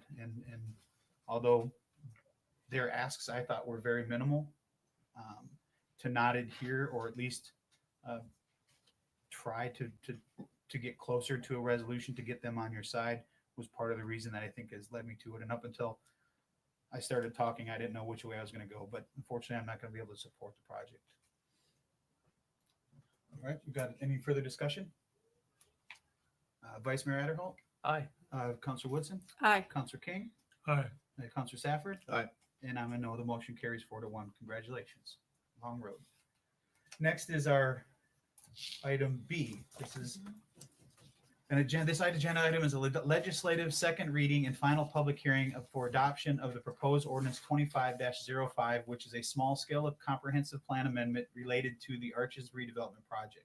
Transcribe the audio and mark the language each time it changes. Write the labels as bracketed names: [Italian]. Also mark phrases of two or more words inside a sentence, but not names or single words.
[English] And although their asks I thought were very minimal, to not adhere or at least try to get closer to a resolution to get them on your side was part of the reason that I think has led me to it. And up until I started talking, I didn't know which way I was going to go, but unfortunately, I'm not going to be able to support the project. All right, we got any further discussion? Vice Mayor Adderholt? Aye. Councilor Woodson? Aye. Councilor King? Aye. Councilor Safford? Aye. And I'm a no. The motion carries 4-1. Congratulations. Long road. Next is our item B. This is an agenda. This agenda item is a legislative second reading and final public hearing for adoption of the proposed ordinance 25-05, which is a small scale comprehensive plan amendment related to the Arches redevelopment project.